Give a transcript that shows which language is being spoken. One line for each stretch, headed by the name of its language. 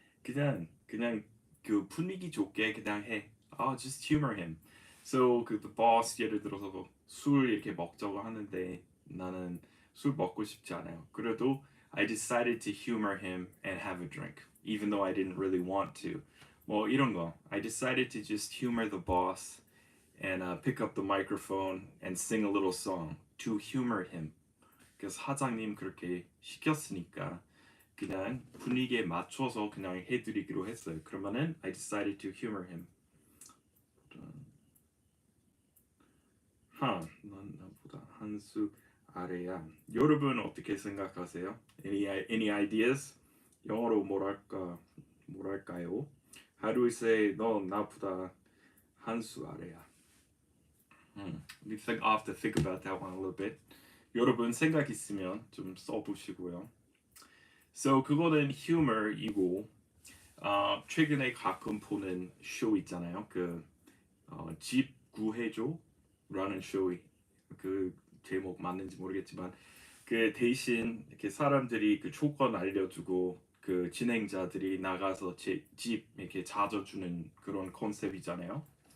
Korean: 그냥 그 분위기 좋게 그냥 해.
English: just humor him.
Korean: So 그
English: the boss
Korean: 예를 들어서 술 이렇게 먹자고 하는데 나는 술 먹고 싶지 않아요. 그래도
English: I decided to humor him and have a drink, even though I didn't really want to.
Korean: 뭐 이런 거.
English: I decided to just humor the boss and pick up the microphone and sing a little song to humor him.
Korean: 그래서 사장님 그렇게 시켰으니까 그냥 분위기에 맞춰서 그냥 해드리기로 했어요. 그러면은
English: I decided to humor him.
Korean: 넌 나보다 한 수 아래야. 여러분 어떻게 생각하세요?
English: Any ideas?
Korean: 영어로 뭐랄까요?
English: How do we say
Korean: 넌 나보다 한 수 아래야?
English: I'll have to think about that one a little bit.
Korean: 여러분 생각 있으면 좀 써보시고요. So 그거는 humor이고 최근에 가끔 보는 쇼 있잖아요. 집 구해줘라는 쇼. 그 제목 맞는지 모르겠지만 그 대신 이렇게 사람들이 그 조건 알려주고 그 진행자들이 나가서 집 이렇게 찾아주는 그런 컨셉이잖아요.